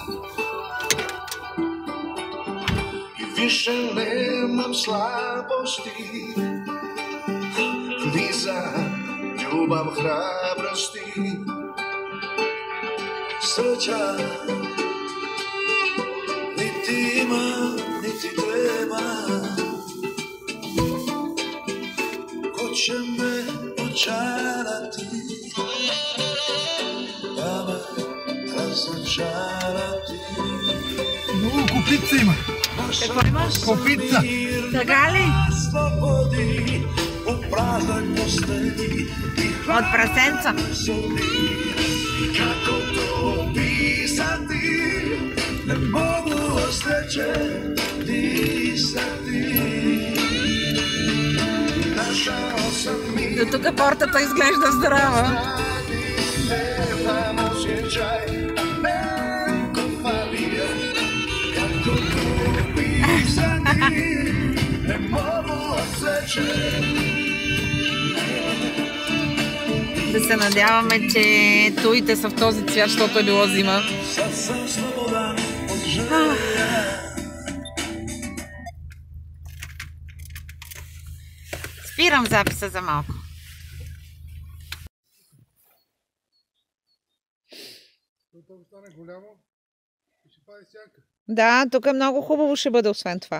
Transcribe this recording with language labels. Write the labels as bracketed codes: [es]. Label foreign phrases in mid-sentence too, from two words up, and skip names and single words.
[hr] I više nemam slabosti Ni za ljubav hrabrosti Sreća niti ima, niti treba Ko će me očarati [bg] Много копица има. Какво имаш? Копица. Така ли? От прасенца. [hr] Kako to opisati, ne mogu od sreće disati. Našao sam mi [bg] До тук портата изглежда здрава. [hr] nemam osjećaj, a neko falija. Kako to opisati, ne mogu od sreće. [bg] Да се надяваме, че туите са в този цвят, защото е било зима. [hr] Sad sam slobodan od želja. [bg] Спирам записа за малко. Тук стане голямо и ще пади сянка. Да, тук е много хубаво ще бъде освен това.